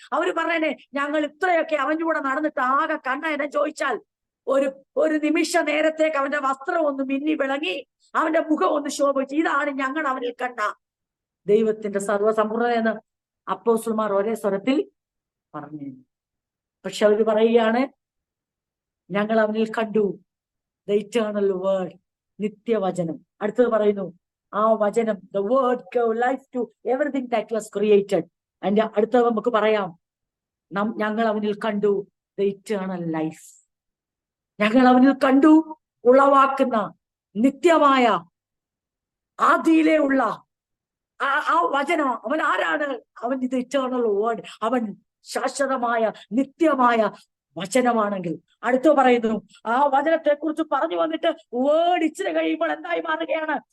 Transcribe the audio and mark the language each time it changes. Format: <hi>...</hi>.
<ml>അവര് പറഞ്ഞേനെ, ഞങ്ങൾ ഇത്രയൊക്കെ അവന്റെ കൂടെ നടന്നിട്ട് ആകെ കണ്ണേനെ ചോദിച്ചാൽ ഒരു നിമിഷ നേരത്തേക്ക് അവന്റെ വസ്ത്രം ഒന്ന് മിന്നി വിളങ്ങി, അവന്റെ മുഖം ഒന്ന് ശോഭിച്ചു. ഇതാണ് ഞങ്ങൾ അവനിൽ കണ്ട ദൈവത്തിന്റെ സർവ്വസമ്പൂർണ്ണത എന്ന് അപ്പോസ്തലന്മാർ ഒരേ സ്വരത്തിൽ പറഞ്ഞു. പക്ഷെ അവര് പറയുകയാണ്, ഞങ്ങൾ അവനിൽ കണ്ടു</ml> <en>the eternal word,</en> <ml>നിത്യവചനം. അടുത്തത് പറയുന്നു, ആ വചനം,</ml> <en>the word gave life to everything that was created.</en> <ml>അതിന്റെ അടുത്തത് നമുക്ക് പറയാം, ഞങ്ങൾ അവനിൽ കണ്ടു</ml> <en>the eternal life.</en> <ml>ഞങ്ങൾ അവനിൽ കണ്ടു ഉളവാക്കുന്ന നിത്യമായ ആദിയിലെ ഉള്ള ആ വചനം. അവൻ ആരാണ്? അവൻ ഇത് ഇറ്റേണൽ വേർഡ്. അവൻ ശാശ്വതമായ നിത്യമായ വചനമാണെങ്കിൽ അടുത്ത് പറയുന്നു, ആ വചനത്തെ കുറിച്ച് പറഞ്ഞു വന്നിട്ട് വേർഡ് ഇച്ചിരി കഴിയുമ്പോൾ എന്തായി മാറുകയാണ്?</ml>